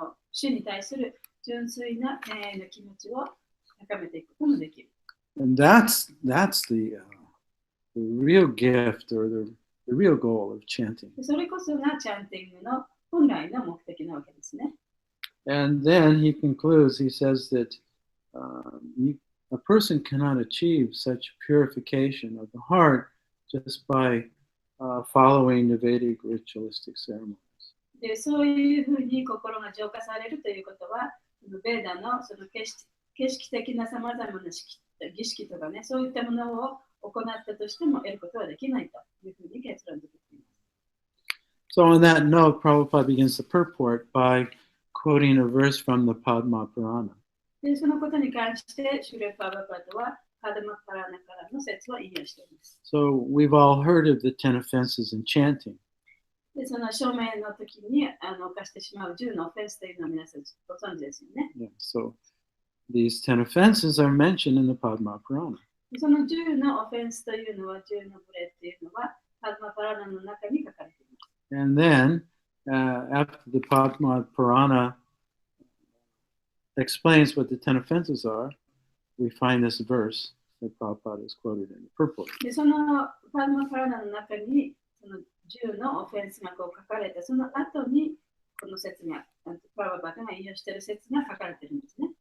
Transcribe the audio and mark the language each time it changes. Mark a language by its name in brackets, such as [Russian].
[Japanese] 主に対する純粋な敬愛の気持ちを高めていくこともできる。 [English] And that's the real gift or the real goal of chanting. [Japanese] それこそがチャンティングの本来の目的なわけですね。 [English] And then he concludes, he says that a person cannot achieve such purification of the heart just by following the Vedic ritualistic ceremonies. [Japanese] でそういうふうに心が浄化されるということは、ベーダのその形式的なさまざまな儀式とかね、そういったものを行ったとしても得ることはできないというふうに結論づけています。 [English] So on that note, Prabhupada begins the purport by quoting a verse from the Padma Purana. [Japanese] でそのことに関して、シュレ・パーバパトはパダマ・パラナからの説を引用しています。 [English] So we've all heard of the 10 offenses in chanting. [Japanese] でその証明の時に犯してしまう10のオフェンスというのを皆さんご存知ですよね。 [English] Yeah, so these 10 offenses are mentioned in the Padma Purana. [Japanese] その10のオフェンスというのは、10のブレっていうのは、パダマ・パラナの中に書かれています。 [English] And then, after the Padma Purana explains what the 10 offenses are, we find this verse that Prabhupada is quoted in the purport. [Japanese] でそのパダマ・パラナの中に、その10のオフェンスがこう書かれて、その後にこの説が、プラババタが引用している説が書かれているんですね。